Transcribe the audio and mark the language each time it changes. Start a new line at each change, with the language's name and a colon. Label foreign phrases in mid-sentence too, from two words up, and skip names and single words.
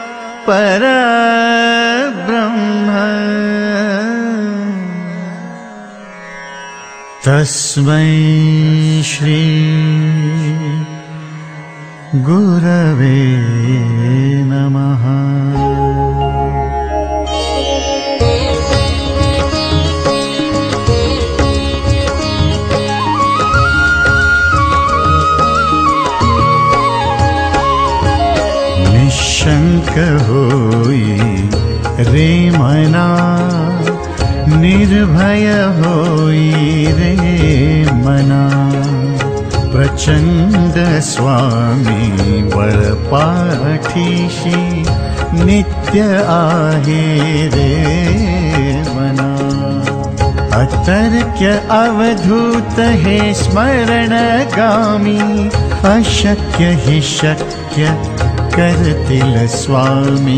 Sanskrit: परब्रह्म तस्मै श्री गुरवे नमः।
Marathi: निशंक होई रे मना, निर्भय होई रे मना। प्रचंड स्वामी बळपाठीशी नित्य आहे रे मना। अतर्क्य अवधूत हे स्मरणगामी, अशक्य हि शक्य करतील स्वामी।